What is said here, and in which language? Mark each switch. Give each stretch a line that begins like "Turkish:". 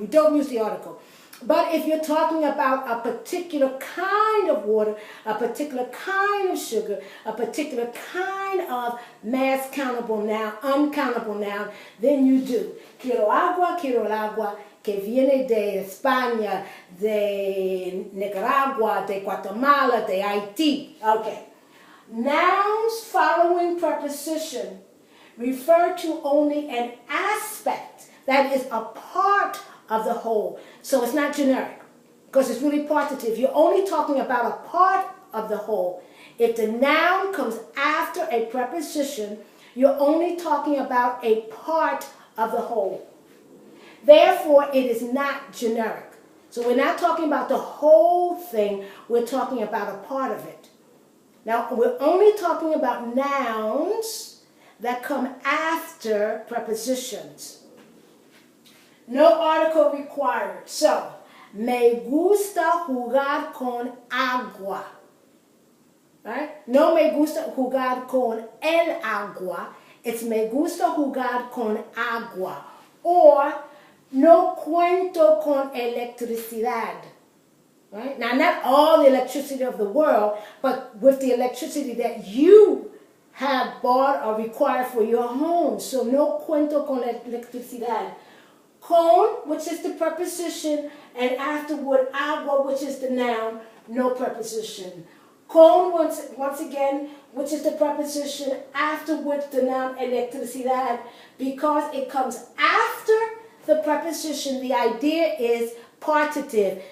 English: You don't use the article. But if you're talking about a particular kind of water, a particular kind of sugar, a particular kind of mass countable noun, uncountable noun, then you do.
Spanish: Quiero el agua que viene de España, de Nicaragua, de Guatemala, de Haiti.
English: Okay. Nouns following preposition refer to only an aspect, that is a part of the whole. So it's not generic, because it's really partitive. You're only talking about a part of the whole. If the noun comes after a preposition, you're only talking about a part of the whole. Therefore, it is not generic. So we're not talking about the whole thing, we're talking about a part of it. Now, we're only talking about nouns that come after prepositions. No article required.
Spanish: So, me gusta jugar con agua. Right? No me gusta jugar con el agua. It's me gusta jugar con agua. Or, no cuento con electricidad.
English: Right? Now, not all the electricity of the world, but with the electricity that you have bought or required for your home.
Spanish: So, no cuento con electricidad.
English: Con, which is the preposition, and afterward, agua, which is the noun, no preposition. Con, once again, which is the preposition, afterwards the noun electricidad. Because it comes after the preposition, the idea is partitive.